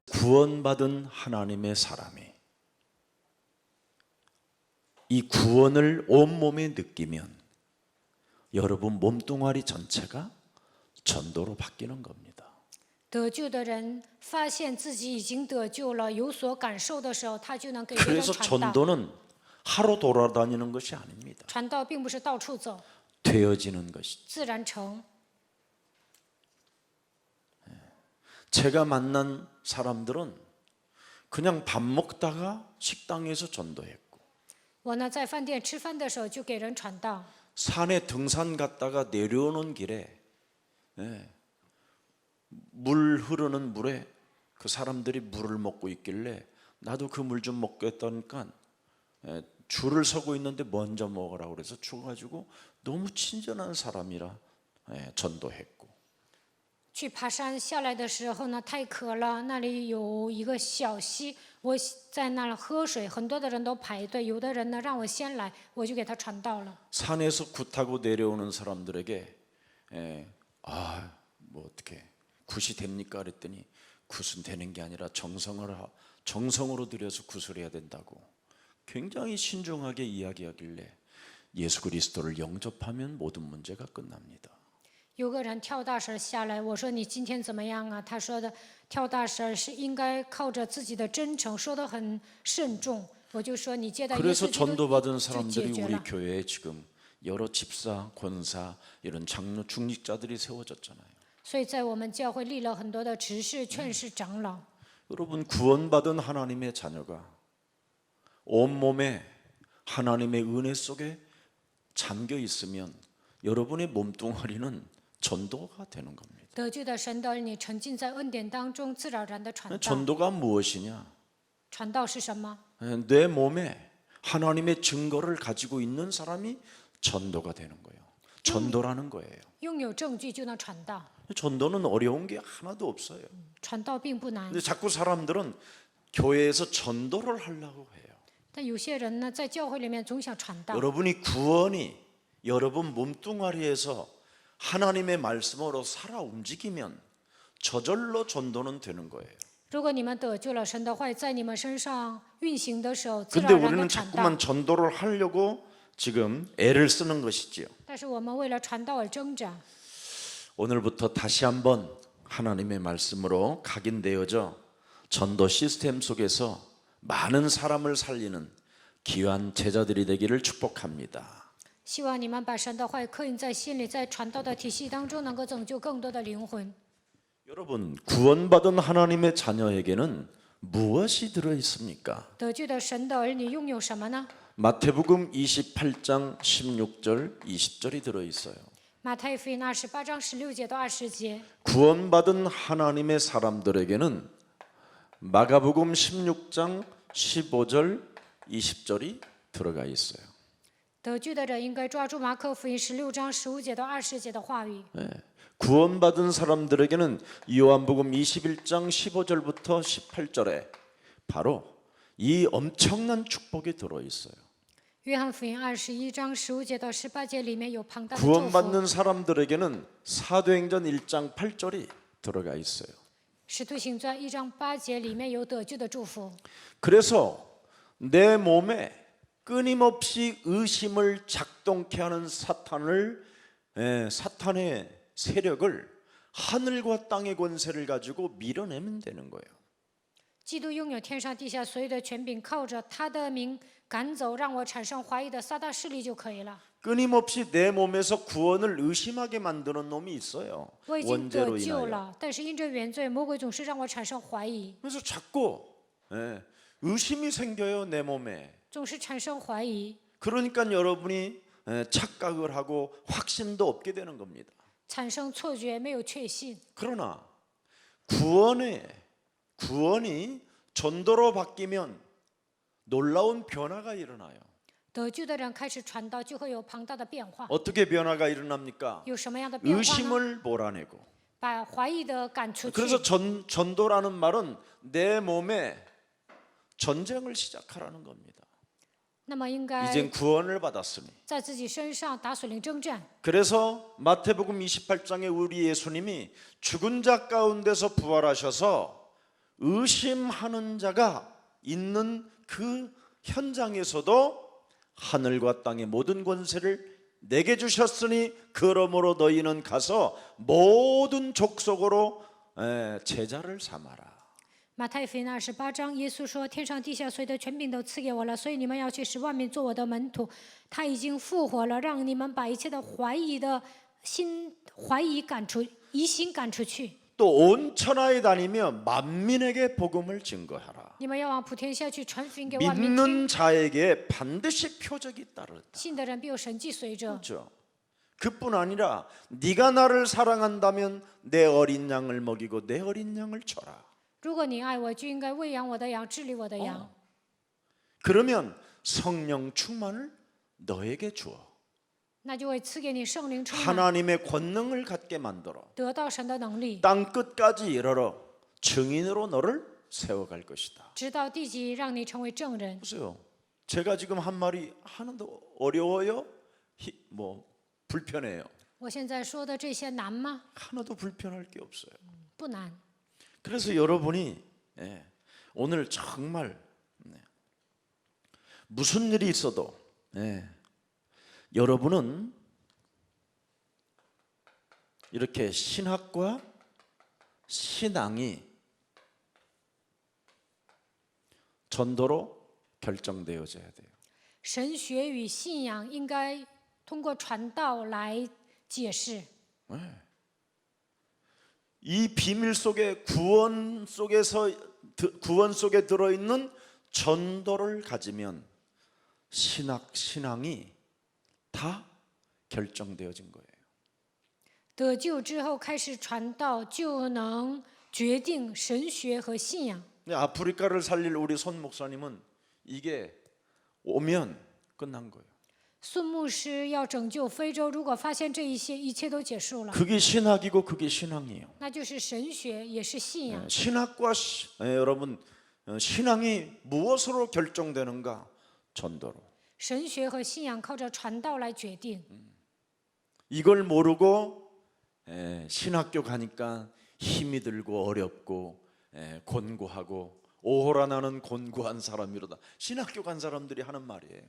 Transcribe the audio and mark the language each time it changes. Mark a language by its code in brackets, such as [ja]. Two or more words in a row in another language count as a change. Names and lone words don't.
[ko] 구원받은 하나님의 사람이 이 구원을 온몸에 느끼면 여러분 몸뚱아리 전체가 전도로 바뀌는 겁니다. [zh] 得救的人发现自己已经得救了，有所感受的时候，他就能给别人 [ko] 그래서 [zh] 传道。 [ko] 전도는 하루 돌아다니는 것이 아닙니다. [zh] 传道并不是到处走， [ko] 되어지는 것이죠. [zh] 自然成。 [ko] 제가 만난 사람들은 그냥 밥 먹다가 식당에서 전도했고 [zh] 我呢，在饭店吃饭的时候就给人传道。 [ko] 산에 등산 갔다가 내려오는 길에 물 흐르는 물에 그 사람들이 물을 먹고 있길래 나도 그 물 좀 먹겠다니까 줄을 서고 있는데 먼저 먹으라고 그래서 줘가지고 너무 친절한 사람이라 전도했고 [zh] 去爬山下来的时候呢，太渴了，那里有一个小溪，我在那儿喝水，很多的人都排队，有的人呢让我先来，我就给他传道了。 [ko] 산에서 굿 타고 내려오는 사람들에게 뭐 어떻게 굿이 됩니까? 그랬더니 굿은 되는 게 아니라 정성으로 들여서 굿을 해야 된다고 굉장히 신중하게 이야기하길래 예수 그리스도를 영접하면 모든 문제가 끝납니다. [zh] 有个人跳大绳下来，我说你今天怎么样啊？他说的跳大绳是应该靠着自己的真诚，说得很慎重。我就说你接待耶 [ko] 그래서 [zh] 稣基督 [ko] 전도받은 [zh] 就解 [ko] 사람들이 [zh] 决 [ko] 우리 [zh] 了。 [ko] 교회에 지금 여러 집사, 권사 이런 장로 중직자들이 세워졌잖아요. [zh] 所以在我们教会立了很多的执事、劝士、长老。 [ko] 여러분 구원받은 하나님의 자녀가 온몸에 하나님의 은혜 속에 잠겨 있으면 여러분의 몸뚱아리는 전도가 되는 겁니다. [zh] 得救的神的儿女沉浸在恩典当中，自然而然的传道。 [ko] 전도가 무엇이냐? [zh] 传道是什么？ [ko] 내 몸에 하나님의 증거를 가지고 있는 사람이 전도가 되는 거예요. 전도라는 거예요. [zh] 拥有证据就能传道。 [ko] 전도는 어려운 게 하나도 없어요. [zh] 传道并不难 [ko] 근데 ， 자꾸 사람들은 교회에서 전도를 하려고 해요. [zh] 但有些人呢，在教会里面总想传道。 [ko] 여러분이 구원이 여러분 몸뚱아리에서 하나님의 말씀으로 살아 움직이면 저절로 전도는 되는 거예요. [zh] 如果你们得救了，神的话在你们身上运行的时候，自 [ko] 근데 [zh] 然而然的 [ko] 우리는 [zh] 传道。 [ko] 자꾸만 전도를 하려고 지금 애를 쓰는 것이지요. [zh] 但是我们为了传道而挣扎。 [ko] 오늘부터 다시 한번 하나님의 말씀으로 각인되어져 전도 시스템 속에서 많은 사람을 살리는 귀한 제자들이 되기를 축복합니다. [zh] 希望你们把神的话刻印在心里，在传道的体系当中，能够拯救更多的灵魂。 [ko] 여러분 구원받은 하나님의 자녀에게는 무엇이 들어 있습니까? [zh] 得救的神的儿女拥有什么呢？ [ko] 마태복음 28장 16절 20절이 들어 있어요. [zh] 马太福音28章16节到20节。 [ko] 구원받은 하나님의 사람들에게는 마가복음 16장 15절 20절이 들어가 있어요. [zh] 得救的人应该抓住马可福音16章15节到20节的话语。 [ko] 구원받은 사람들에게는 요한복음 21장 15절부터 18절에 바로 이 엄청난 축복이 들어 있어요. [zh] 约翰福音21章15节到18节里面有庞大的祝 [ko] 구원받는 [zh] 福。 [ko] 사람들에게는 사도행전 1장 8절이 들어가 있어요. [zh] 使徒行传1章8节里面有得救的祝福。 [ko] 그래서 내 몸에 끊임없이 의심을 작동케 하는 사탄의 세력을 하늘과 땅의 권세를 가지고 밀어내면 되는 거예요. [zh] 基督拥有天上地下所有的权柄，靠着他的名赶走让我产生怀疑的撒旦势力就可以了。 [ko] 끊임없이 내 몸에서 구원을 의심하게 만드는 놈이 있어요. [zh] 我已经 [ko] 원죄로 [zh] 得救 [ko] 인하여. [zh] 了，但是因着原罪，魔鬼总是让我产生怀疑， [ko] 그래서 자꾸 의심이 생겨요, 내 몸에. [zh] 总是产生怀疑， [ko] 그러니까 여러분이 착각을 하고 확신도 없게 되는 겁니다. [zh] 产生错觉，没有确信。 [ko] 그러나 구원이 전도로 바뀌면 놀라운 변화가 일어나요. [zh] 得救的人开始传道，就会有庞大的变化。 [ko] 어떻게 변화가 일어납니까? [zh] 有什么样的变化呢？ [ko] 의심을 몰아내고. [zh] 把怀疑的赶出去。 [ko] 그래서 전도라는 말은 내 몸에 전쟁을 시작하라는 겁니다. [zh] 那么应该 [ko] 이젠 구원을 받았으니. [zh] 在自己身上打属灵征战。 [ko] 그래서 마태복음 28장에 우리 예수님이 죽은 자 가운데서 부활하셔서 의심하는 자가 있는 그 현장에서도 하늘과 땅의 모든 권세를 내게 주셨으니 그러므로 너희는 가서 모든 족속으로 제자를 삼아라. [zh] 马太福音28章，耶稣说：“天上地下所有的权柄都赐给我了，所以你们要去使万民做我的门徒。他已经复活了，让你们把一切的怀疑赶出，疑心赶出去。 [ko] 또 온 천하에 다니며 만민에게 복음을 증거하라. [zh] 你们要往普天下去，传福音给万民听。 [ko] 믿는 자에게 반드시 표적이 따르다. [zh] 信的人必有神迹随着。 [ko] 그렇죠. 그뿐 아니라 네가 나를 사랑한다면 내 어린 양을 먹이고 내 어린 양을 쳐라. [zh] 如果你爱我，就应该喂养我的羊，治理我的羊。 [ko] 그러면 성령 충만을 너에게 주어 [zh] 那就会赐给你圣灵充满， [ko] 하나님의 권능을 갖게 만들어 [zh] 得到神的能力， [ko] 땅 끝까지 이르러 증인으로 너를 세워갈 것이다. [zh] 直到地极，让你成为证人。 [ko] 보세요. 제가 지금 한 말이 하나도 어려워요? 불편해요? [zh] 我现在说的这些难吗？ [ko] 하나도 불편할 게 없어요. [zh] 不难。 [ko] 그래서 여러분이 오늘 정말 무슨 일이 있어도 여러분은 이렇게 신학과 신앙이 전도로 결정되어져야 돼요. [zh] 神学与信仰应该通过传道来解释。 [ko] 이 비밀 속에 구원 속에 들어 있는 전도를 가지면 신앙이 다 결정되어진 거예요. [zh] 得救之后开始传道，就能决定神学和信仰。 [ko] 아프리카를 살릴 우리 손 목사님은 이게 오면 끝난 거예요. [zh] 孙牧师要拯救非洲，如果发现这一些，一切都结束了， [ko] 그게 신학이고 그게 신앙이에요. [zh] 那就是神学，也是信仰。 [ko] 신학과 여러분 신앙이 무엇으로 결정되는가? 전도로. [zh] 神学和信仰靠着传道来决定。 [ko] 이걸 모르고 신학교 가니까 힘이 들고 어렵고 곤고하고 오호라 나는 곤고한 사람이로다. 신학교 간 사람들이 하는 말이에요.